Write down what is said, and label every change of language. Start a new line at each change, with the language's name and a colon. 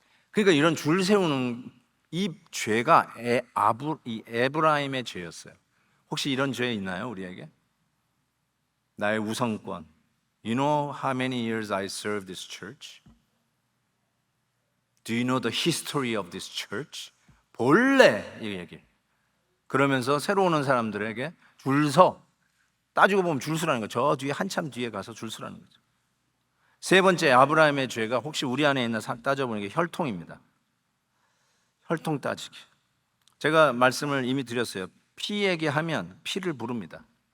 Korean: 그러니까 이런 줄 세우는 이 죄가 이 에브라임의 죄였어요. 혹시 이런 죄 있나요, 우리에게? 나의 우선권.
English: You know how many years I served this church? Do you know the history of this church?
Korean: 본래 이 얘기. 그러면서 새로 오는 사람들에게 줄 서. 따지고 보면 줄 서라는 거죠. 저 뒤에 한참 뒤에 가서 줄 서라는 거죠. 세 번째 아브라함의 죄가 혹시 우리 안에 있나 따져보는 게 혈통입니다. 혈통 따지기. 제가 말씀을 이미 드렸어요. 피 얘기하면 피를 부릅니다.